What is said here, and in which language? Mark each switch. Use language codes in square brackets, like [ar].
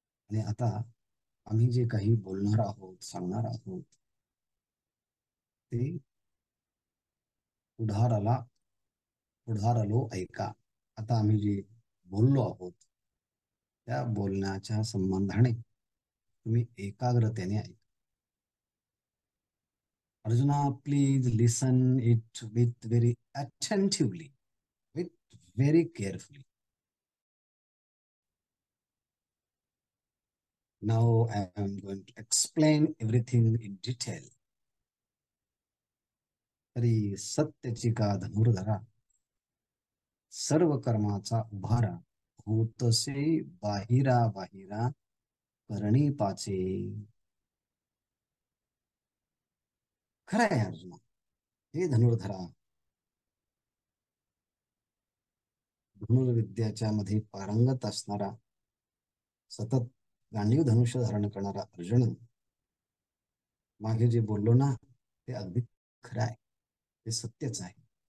[mr] आणि आता आम्ही जे काही बोलणार आहोत, सांगणार आहोत, ते उधारलो ऐका. आता आम्ही जे बोललो आहोत त्या बोलण्याच्या संबंधाने तुम्ही एकाग्रतेने ऐका. [en] Arjuna, please listen it with very attentively, with very carefully. Now I am going to explain everything in detail. [mr] तरी सत्यची का धनुर्धरा, सर्व कर्माचा उभारा होतसे बाहिरा बाहिरा करणी पाचे. खरं आहे अर्जुना. हे धनुर्धरा, धनुर्विद्याच्या मध्ये पारंगत असणारा, सतत गांडीव धनुष्य धारण करणारा अर्जुन, मागे जे बोललो ना ते अगदी खरं आहे, ते सत्यच आहे.